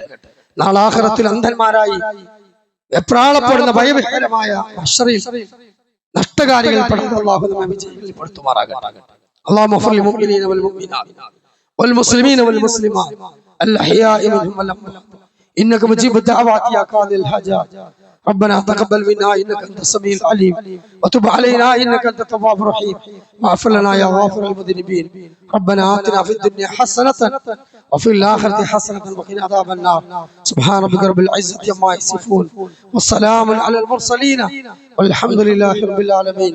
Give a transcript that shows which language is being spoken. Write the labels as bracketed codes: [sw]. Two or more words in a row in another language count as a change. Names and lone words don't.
[ml] നാളെ ആഖിറത്തിൽ അന്ധന്മാരായി എപ്രാളപ്പെടുന്ന ഭയഭീകരമായ മഹ്ശറിൽ നഷ്ടകാരികൾ പെടുന്ന അള്ളാഹു നമ്മെ വിജയിപ്പെടുത്തുമാറാകട്ടെ. [ar] اللهم اغفر للمؤمنين والمؤمنات والمسلمين والمسلمات الأحياء منهم والأموات إنك مجيب الدعوات يا قاضي الحاجات. ربنا تقبل منا انك انت السميع العليم وتب علينا انك انت التواب الرحيم واغفر لنا يا غافر المذنبين. ربنا آتنا في الدنيا حسنة وفي الآخرة حسنة وقنا عذاب النار. سبحان ربك رب العزة عما يصفون والسلام على المرسلين والحمد لله رب العالمين.